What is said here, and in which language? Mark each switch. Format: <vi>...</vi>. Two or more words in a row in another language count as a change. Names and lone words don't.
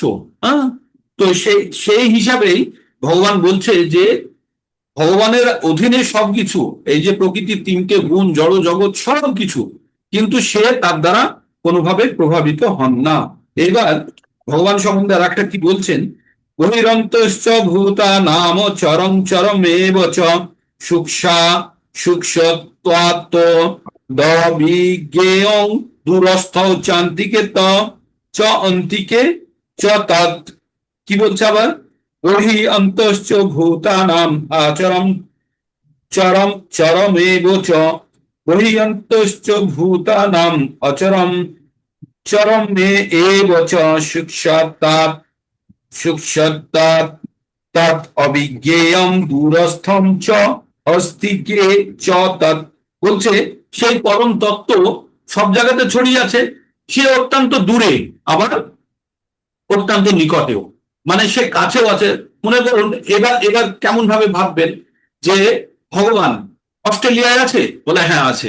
<bn>হ্যাঁ, তো সেই সেই হিসাবেই ভগবান বলছে যে ভগবানের অধীনে সবকিছু, এই যে প্রকৃতির তিনটে গুণ, জড় জগৎ সবকিছু, কিন্তু সে তার দ্বারা কোনোভাবে প্রভাবিত হন না। এবার ভগবান সম্বন্ধে আর একটা কি বলছেন,</bn> <sa>বহিরন্তশ্চ ভূতা নাম চরম চরমেব চ সুক্ষা সূক্ষ্মত্বাত্ত দ বিজ্ঞেয়ং দূরস্থ চান্তিকে ত চ অন্তিকে চ তৎ।</sa> <bn>কি বলছে আবার?</bn> <sa>বহি অন্তশ্চ ভূতানাম আচরম চরম চরমেব চ বহি অন্তশ্চ ভূতানাম অচরম চরমে এব চ সূক্ষ্মত্বাৎ সূক্ষ্মত্বাৎ তৎ অবিজ্ঞেয়ম দূরস্থম চ অস্তিকে চ তৎ।</sa> <bn>বলছে সেই পরম তত্ত্ব সব জায়গাতে ছড়িয়ে আছে, সে অত্যন্ত দূরে আবার অত্যন্ত নিকটেও, মানে সে কাছেও আছে। মনে করুন, এবার এবার কেমন ভাবে ভাববেন যে ভগবান অস্ট্রেলিয়ায় আছে, বলে হ্যাঁ আছে।</bn>